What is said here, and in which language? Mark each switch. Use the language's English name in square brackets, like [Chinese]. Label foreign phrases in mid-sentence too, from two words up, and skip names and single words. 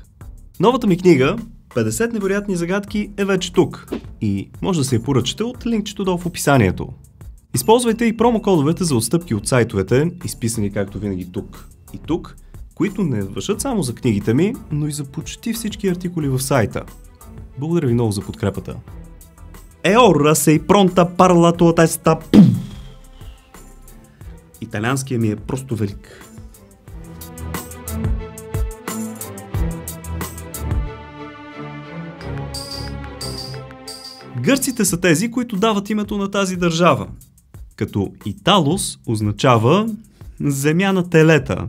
[Bulgarian] Новата ми книга 50 невероятни загадки е вече тук и може да се я поръчате от линкчето долу в описанието. Използвайте и промокодовете за отстъпки от сайтовете, изписани както винаги тук и тук, които не важат само за книгите ми, но и за почти всички артикули в сайта. Благодаря ви много за подкрепата. [Italian] Ora sei pronta per la tua testa. [Bulgarian] Италианският ми е просто велик. Гърците са тези, които дават името на тази държава. Като Италос означава земя на телета.